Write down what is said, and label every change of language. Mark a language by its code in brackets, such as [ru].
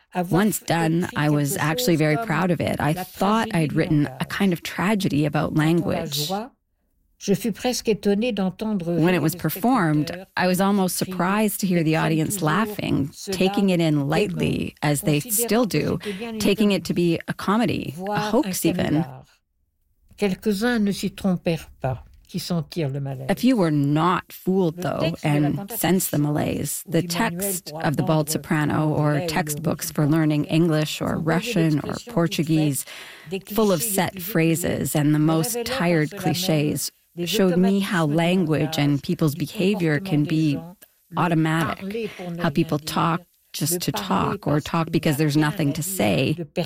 [en] Once done, I was actually very proud of it. I thought I'd written a kind of tragedy about language. [fr] Je fus presque étonnée d'entendre. [en] When it was performed, I was almost surprised to hear the audience laughing, taking it in lightly, as they still do, taking it to be a comedy, a hoax even. [fr] Quelques-uns ne s'y trompèrent pas, qui sentirent le malaise. [en] A few were not fooled, though, and sensed the malaise. The text of the bald soprano, or textbooks for learning English or Russian or Portuguese, full of set phrases and the most tired clichés, showed me how language and people's behavior can be automatic, how people talk just to talk, or talk because there's nothing to say.